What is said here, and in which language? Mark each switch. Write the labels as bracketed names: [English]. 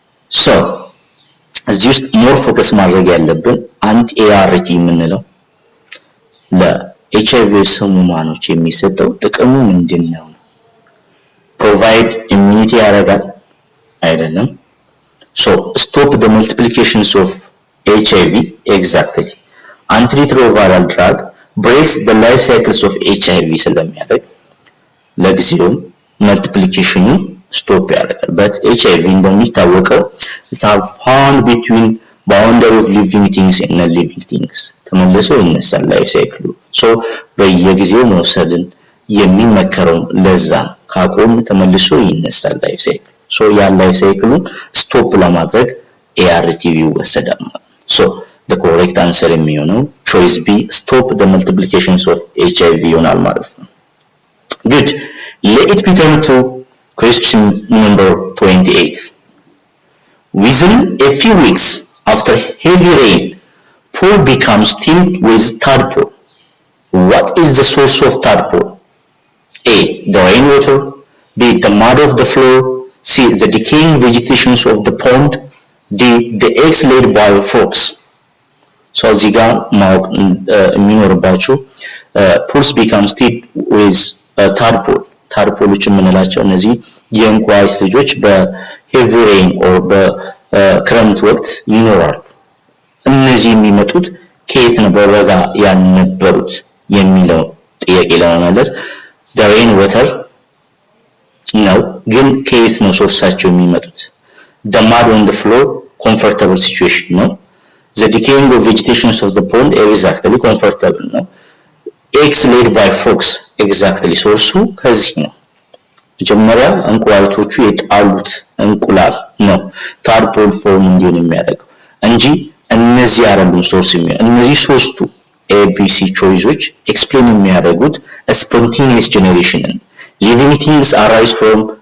[Amharic] So እዚህ ውስጥ ሞር ፎከስ ማድረግ ያለብን አንቲ ኤአርቲ የምንለው ለኤችአይቪ ህሙማኖች የሚሰጠው ጥቅሙ ምንድን ነው? ፕሮቫይድ ኢሚዩኒቲ ያደርጋል አይደለም? [English] So stop the multiplications of HIV, exactly. Antiretroviral drug breaks the life cycles of HIV [Amharic] ስለሚያደርግ ለጊዜው [English] multiplication stop [Amharic] ያደርጋል። [English] But HIV [Amharic] እንደሚታወቀው [English] is found between boundary of living things and non-living things. [Amharic] ተመልሶ ይነሳል ላይፍ ሳይክሉ። So በየጊዜው መውሰድን የሚመከረው ለዛ ካቆም ተመልሶ ይነሳል ላይፍ ሳይክል። So ያ ላይፍ ሳይክሉን ስቶፕ ለማድረግ ART ይወሰዳል ማለት። [English] So the correct answer [Amharic] የሚሆነው [English] choice B, stop the multiplications of HIV [Amharic] ይሆናል ማለት ነው። Good. [English] Let it be turned to question number 28. Within a few weeks after heavy rain, pool becomes filled with tadpole. What is the source of tadpole? A. The rainwater. B. The mud of the floor. C. The decaying vegetations of the pond. D. The eggs laid by frogs. [Amharic] So እዚህ ጋር ማወቅ የሚኖርባችሁ [English] pools becomes filled with tadpole. [Amharic] ታድፖሎች የምንላቸው እነዚህ የእንቁራሪት ልጆች በሄቪ ሬን ኦር በክረምት ወቅት ይኖራሉ። እነዚህ የሚመጡት ከየት ነው በበጋ ያልነበሩት የሚለው ጥያቄ ለመመለስ [English] the rain water [Amharic] ነው፣ ግን ከየት ነው ሶርሳቸው የሚመጡት? [English] the mud on the floor comfortable situation [Amharic] ነው። [English] the decaying of vegetations of the pond exactly [Amharic] comfortable ነው። [English] eggs laid by frogs exactly [Amharic] ሶርሱ ከዚህ ነው። መጀመሪያ እንቁላሎቹ የጣሉት እንቁላል ነው ታድፖል ፎርም እንዲሆን የሚያደርገው እንጂ እነዚህ አይደሉም ሶርስ የሚሆነው። እነዚህ ሶስቱ ABC ቾይሶች ኤክስፕሌን የሚያደርጉት [English] spontaneous generation living things arise from